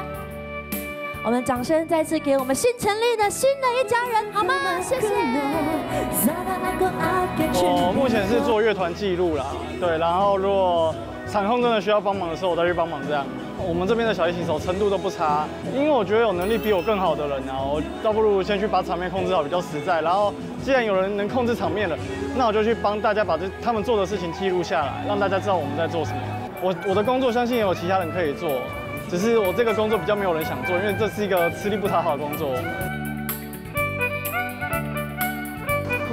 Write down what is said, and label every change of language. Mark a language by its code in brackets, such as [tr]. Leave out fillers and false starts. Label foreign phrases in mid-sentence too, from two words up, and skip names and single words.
[zh] 我們掌聲再次給我們新成立的新的一家人，好嗎？謝謝。我目前是做樂團記錄啦，對，然後如果場控真的需要幫忙的時候，我再去幫忙這樣。我們這邊的小提琴手程度都不差，因為我覺得有能力比我更好的人啊，我倒不如先去把場面控制好，比較實在。然後既然有人能控制場面了，那我就去幫大家把他們做的事情記錄下來，讓大家知道我們在做什麼。我的工作相信也有其他人可以做，只是我這個工作比較沒有人想做，因為這是一個吃力不討好的工作。